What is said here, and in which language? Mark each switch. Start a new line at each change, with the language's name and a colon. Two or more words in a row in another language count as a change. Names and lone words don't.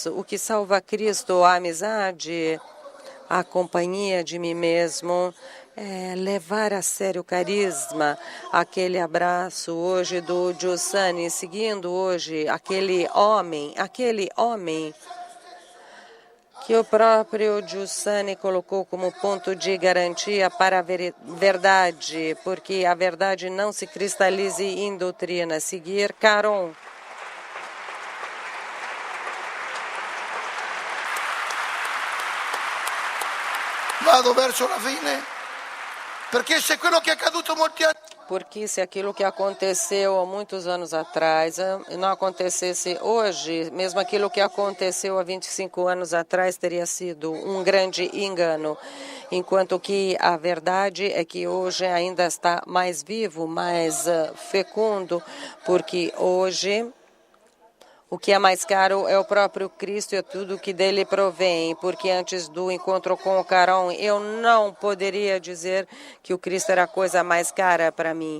Portuguese: O que salva Cristo, a amizade, a companhia de mim mesmo, é levar a sério o carisma, aquele abraço hoje do Giussani, seguindo hoje aquele homem que o próprio Giussani colocou como ponto de garantia para a verdade, porque a verdade não se cristalize em doutrina. Seguir Caron.
Italian: Vado verso la fine, perché se quello che è accaduto molti anni
Portuguese: Porque se aquilo que aconteceu há muitos anos atrás não acontecesse hoje, mesmo aquilo que aconteceu há 25 anos atrás teria sido um grande engano. Enquanto que a verdade é que hoje ainda está mais vivo, mais fecundo, porque hoje o que é mais caro é o próprio Cristo e é tudo que dele provém, porque antes do encontro com o Caron, eu não poderia dizer que o Cristo era a coisa mais cara para mim.